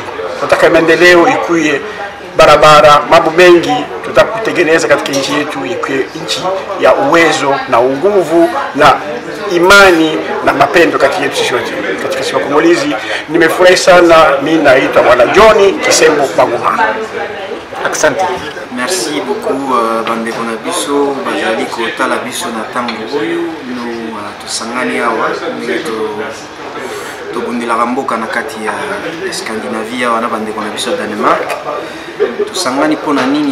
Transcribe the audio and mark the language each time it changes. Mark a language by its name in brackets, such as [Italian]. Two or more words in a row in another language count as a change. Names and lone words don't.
[Swahili] Tunataka maendeleo ikuye barabara, mambo mengi tutakutengeneza katika nchi yetu ikuwe nchi ya uwezo na nguvu na imani na mapendo kati yetu sisi wote katika sisi wakongolizi. Nimefurahi sana. Mimi naitwa Bwana John Kisembo Baguma. Asante. [French] Merci beaucoup [Lingala] bandeko na biso bazali kotala biso na tango oyo no tosangani awa tobundelaka mboka na kati ya Scandinavia wana bandeko na biso Danemark. Tosangani mpona nini?